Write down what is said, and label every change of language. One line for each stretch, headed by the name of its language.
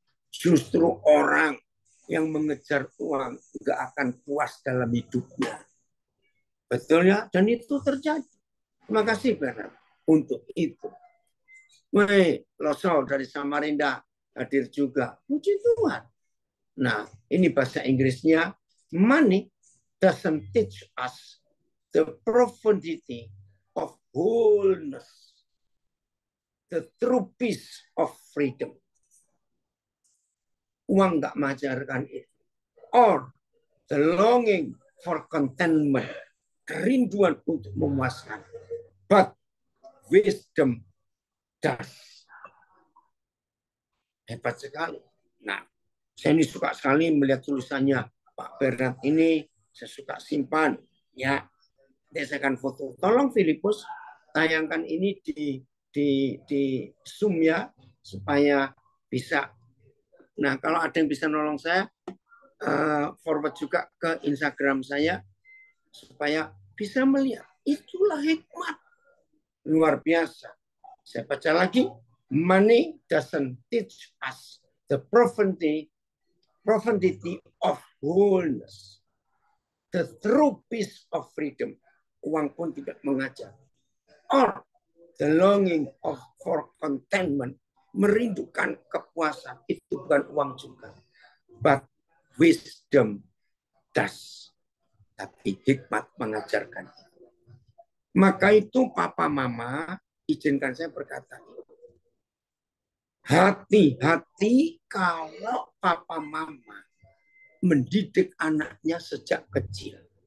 Indonesian: Justru orang yang mengejar uang nggak akan puas dalam hidupnya. Betul ya? Dan itu terjadi. Terima kasih Bernard untuk itu. Woi, Loso dari Samarinda hadir juga. Puji Tuhan. Nah, ini bahasa Inggrisnya.
English: Money doesn't teach us the profundity of wholeness, the true peace of freedom.
Indonesian: Uang nggak mengajarkan itu.
English: Or the longing for contentment,
Indonesian: kerinduan untuk memuaskan.
English: But wisdom does.
Indonesian: Hebat sekali. Nah, saya ini suka sekali melihat tulisannya Pak Bernard ini. Saya suka simpan. Ya, saya akan foto. Tolong Filipus tayangkan ini di Zoom ya, supaya bisa. Nah, kalau ada yang bisa nolong saya, forward juga ke Instagram saya, supaya bisa melihat. Itulah hikmat. Luar biasa. Saya baca lagi.
English: Money doesn't teach us the profundity of wholeness. The true peace of freedom.
Indonesian: Uang pun tidak mengajar.
English: Or the longing for contentment.
Indonesian: Merindukan kepuasan. Itu bukan uang juga.
English: But wisdom does.
Indonesian: Tapi hikmat mengajarkan. Maka itu Papa Mama, izinkan saya berkata, hati-hati kalau Papa Mama mendidik anaknya sejak kecil.